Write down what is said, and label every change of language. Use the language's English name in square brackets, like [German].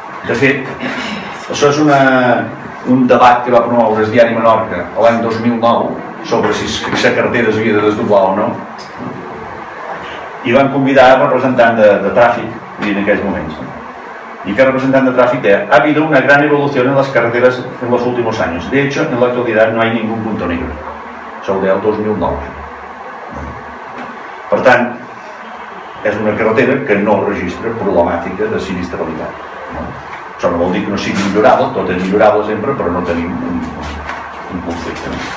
[Catalan] De fet, això és un debat que va promoure el diari Menorca l'any 2009 sobre si la carretera s'havia de desdoblar o no, i van convidar el representant de tràfic en aquells moments. [Spanish] Y que el representante de tráfico ha habido una gran evolución en las carreteras en los últimos años. De hecho, en la actualidad no hay ningún punto negro. [Catalan] Això ho deia el 2009. Per tant, és una carretera que no registra problemàtica de sinistralitat. Això no vol dir que no sigui millorable, tot és millorable sempre, però no tenim un conflicte.